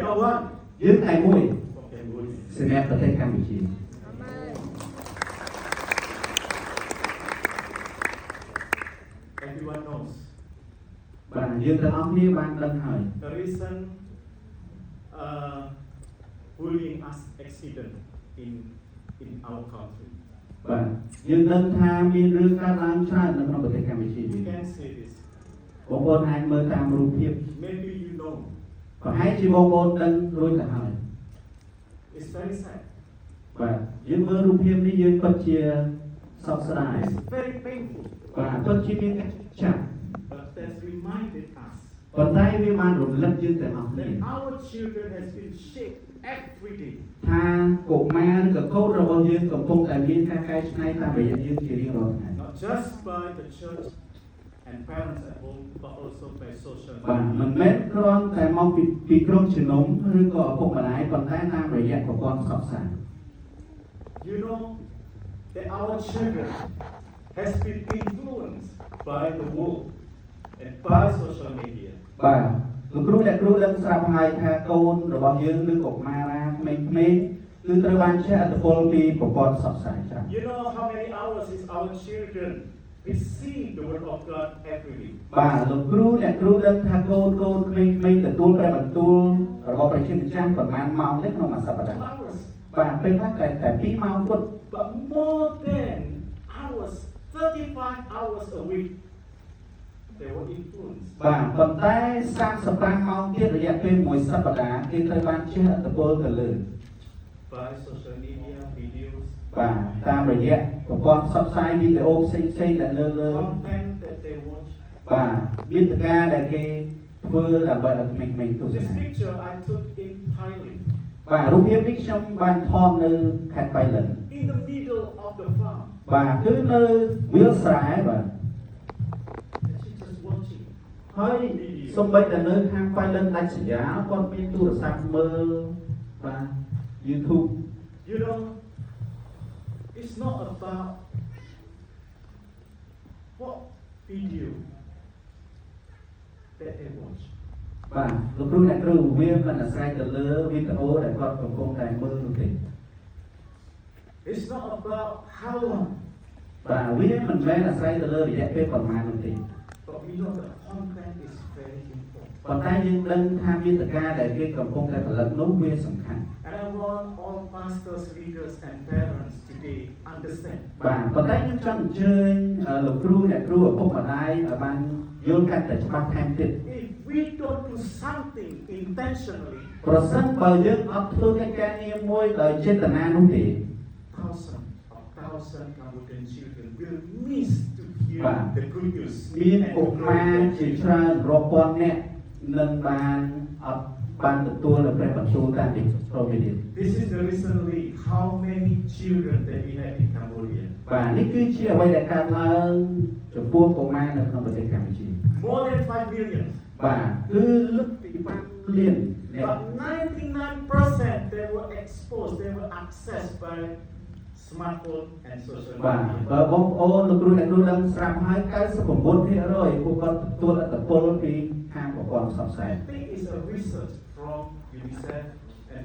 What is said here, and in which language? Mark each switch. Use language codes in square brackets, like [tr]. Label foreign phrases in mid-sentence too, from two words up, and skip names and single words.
[en] are one. [km] យើងតែមួយ [en] Okay, good. [km] សម្រាប់ប្រទេសកម្ពុជា [en] Everyone knows. [km] បាទយើងទាំងអស់គ្នាបានដឹងហើយ [en] The recent bullying accident in our country. [km] បាទយើងដឹងថាមានរឿងកើតឡើងច្រើននៅក្នុងប្រទេសកម្ពុជា [en] You can see this. [km] បងប្អូនអាចមើលតាមរូបភាព [en] Maybe you know. [km] ប្រហែលជាបងប្អូនដឹងរួចទៅហើយ [en] It's very sad. [km] បាទយើងមើលរូបភាពនេះយើងពិតជាសោកស្ដាយ [en] It's very painful. [km] បាទពិតជាមានការចាក់ [en] But that's reminded us [km] ប៉ុន្តែវាបានរំលឹកយើងទាំងអស់គ្នា [en] that our children has been shaped every day. [km] ថាកុមារឬក៏កូនរបស់យើងកំពុងតែមានការកែច្នៃតាមរយៈយើងជារៀងរាល់ថ្ងៃ [en] Not just by the church and parents at home, but also by social [km] បាទមិន [en] media. [km] មែនគ្រាន់តែមកពីក្រុមជំនុំឬក៏ឪពុកម្ដាយប៉ុន្តែតាមរយៈប្រព័ន្ធផ្សព្វផ្សាយ [en] You know that our children has been influenced by the world and by social media. [km] បាទលោកគ្រូអ្នកគ្រូដឹងស្រាប់ហើយថាកូនរបស់យើងឬកុមារាក្មេងៗគឺត្រូវបានជះឥទ្ធិពលពីប្រព័ន្ធផ្សព្វផ្សាយច្រើន [en] You know how many hours is our children receive the word of God every week? [km] បាទលោកគ្រូអ្នកគ្រូដឹងថាកូនក្មេងៗទទួលព្រះបន្ទូលរបស់ព្រះជាម្ចាស់ប្រហែលម៉ោងទេក្នុងមួយសប្តាហ៍ [en] Hours. [km] បាទពេលខ្លះតែ2ម៉ោងគត់ [en] But more than hours, 35 hours a week, they were influenced. [km] បាទប៉ុន្តែ35ម៉ោងទៀតរយៈពេលមួយសប្តាហ៍គេត្រូវបានជះឥទ្ធិពលទៅលើ [en] By social media, videos, [km] បាទតាមរយៈប្រព័ន្ធផ្សព្វផ្សាយវីដេអូផ្សេងៗដែលលើ [en] content that they watch. [km] បាទមានតការដែលគេធ្វើដើម្បីឲ្យក្មេងៗទស្ស [en] This [km] នា [en] picture I took in Thailand, [km] បាទរូបភាពនេះខ្ញុំបានថតនៅខេត្តបៃលិន [en] in the middle of the farm. [km] បាទគឺនៅវាលស្រែបាទ [en] And she's just watching. [km] ហើយសូម្បីតែនៅខាងបៃលិនដាច់ស្រយាលគាត់មានទូរស័ព្ទមើលបាទ YouTube [en] You know, it's not about what video that they watch. [km] បាទលោកគ្រូអ្នកគ្រូវាមិនអាស្រ័យទៅលើវីដេអូដែលគាត់កំពុងតែមើលនោះទេ [en] It's not about how long, [km] បាទវាមិនមែនអាស្រ័យទៅលើរយៈពេលប្រមាណនោះទេ [en] but we know the content is very important. [km] ប៉ុន្តែយើងដឹងថាមាតិកាដែលគេកំពុងតែផលិតនោះវាសំខាន់ [en] And I want all pastors, leaders, and parents today understand [km] បាទប៉ុន្តែខ្ញុំចង់អញ្ជើញលោកគ្រូអ្នកគ្រូឪពុកម្ដាយឲ្យបានយល់កាន់តែច្បាស់ថែមទៀត [en] if we don't do something intentionally, [km] ប្រសិនបើយើងអត់ធ្វើកិច្ចការងារមួយដោយចេតនានោះទេ [en] thousands of Cambodian children will miss to hear Wow. the good news. [km] មាន [en] and [km] កុ [en] the [km] មារ [en] glory [km] ជា [en] of [km] ច្រើនរាប់ពាន់នាក់នឹងបានអត់បានទទួលនៅព្រះបន្ទូលតាមទីប្រមេនេះ [en] This is the recently how many children that we have in Cambodia. [km] បាទនេះគឺជាអ្វីដែលកើតឡើងចំពោះកុមារនៅក្នុងប្រទេសកម្ពុជា [en] More than 5 million. [km] បាទគឺលើសពី5លានអ្នក [en] But 99% they were exposed, they were accessed by smartphone and social [km] បាទ [en] media. [km] បើបងប្អូនលោកគ្រូអ្នកគ្រូដឹងស្រាប់ហើយ99%ពួកគាត់ទទួលឥទ្ធិពលពីខាងប្រព័ន្ធផ្សព្វផ្សាយ [en] I think it's a research from UNICEF and